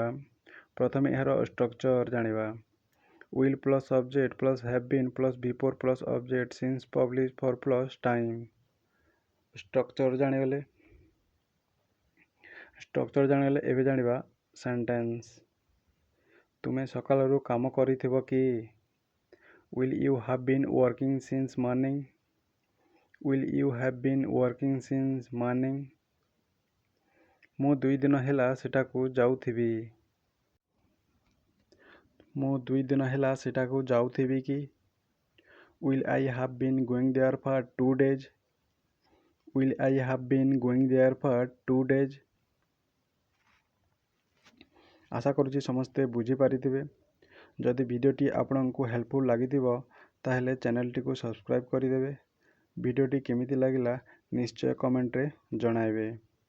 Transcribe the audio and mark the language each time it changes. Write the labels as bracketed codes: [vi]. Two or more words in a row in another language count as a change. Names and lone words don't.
[or] ପ୍ରଥମେ ୟାର ଷ୍ଟ୍ରକଚର ଜାଣିବା। [en] will plus subject plus have been plus before plus object since publish for plus time. [or] ଷ୍ଟ୍ରକଚର ଜାଣିଗଲେ ଏବେ ଜାଣିବା ସେଣ୍ଟେନ୍ସ। ତୁମେ ସକାଳରୁ କାମ କରିଥିବ କି? [en] will you have been working since morning. will you have been working since morning. [or] ମୁଁ 2 ଦିନ ହେଲା ସେଠାକୁ ଯାଉଥିବି। ମୁଁ 2 ଦିନ ହେଲା ସେଠାକୁ ଯାଉଥିବି କି? [en] will I have been going there for 2 days. will I have been going there for 2 days. [or] ଆଶା କରୁଛି ସମସ୍ତେ ବୁଝି ପାରିଥିବେ। ଯଦି ଭିଡିଓଟି ଆପଣଙ୍କୁ ହେଲ୍ପଫୁଲ ଲାଗିଥିବ ତାହାହେଲେ ଚ୍ୟାନେଲଟି କୁ ସବସ୍କ୍ରାଇବ କରିଦେବେ। ଭିଡିଓଟି କେମିତି ଲାଗିଲା ନିଶ୍ଚୟ କମେଣ୍ଟ ରେ ଜଣାଇବେ।